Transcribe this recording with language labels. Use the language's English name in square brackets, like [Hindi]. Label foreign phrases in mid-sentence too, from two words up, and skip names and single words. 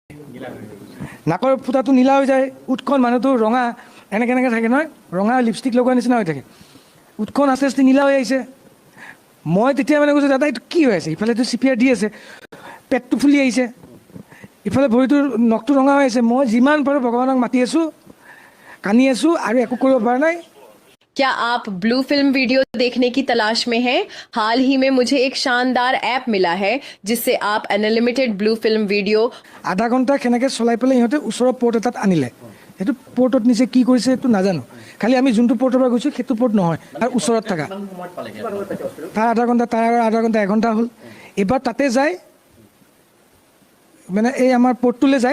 [Assamese] নাকৰ ফুটাটো নীলা হৈ যায়, উঠখন মানুহটো ৰঙা এনেকৈ থাকে নহয়, ৰঙা লিপষ্টিক লগোৱাৰ নিচিনা হৈ থাকে, উঠখন আস্তে আস্তে নীলা হৈ আহিছে। মই তেতিয়া মানে কৈছোঁ দাদা এইটো কি হৈ আছে, ইফালেতো CPR দি আছে, পেটটো ফুলি আহিছে, ইফালে ভৰিটোৰ নখটো ৰঙা হৈ আছে। মই যিমান পাৰোঁ ভগৱানক মাতি আছোঁ, কান্দি আছোঁ আৰু একো কৰিব পৰা নাই। [Hindi] क्या आप ब्लू फिल्म वीडियो देखने की तलाश में हैं? हाल ही में मुझे एक शानदार ऐप मिला है जिससे आप अनलिमिटेड ब्लू फिल्म वीडियो [Assamese] আধা ঘণ্টা কেনেকৈ চলাই পেলাই সিহঁতে ওচৰৰ পৰ্ট এটাত আনিলে। সেইটো পৰ্টত নিচে কি কৰিছে সেইটো নাজানো, খালি আমি যোনটো পৰ্টৰ পৰা গৈছোঁ সেইটো পৰ্ট নহয়, তাৰ ওচৰত থকা। তাৰ আধা ঘণ্টা, তাৰ আধা ঘণ্টা, এঘণ্টা হ'ল। এবাৰ তাতে যায়, মানে এই আমাৰ পৰ্টটোলৈ যায়।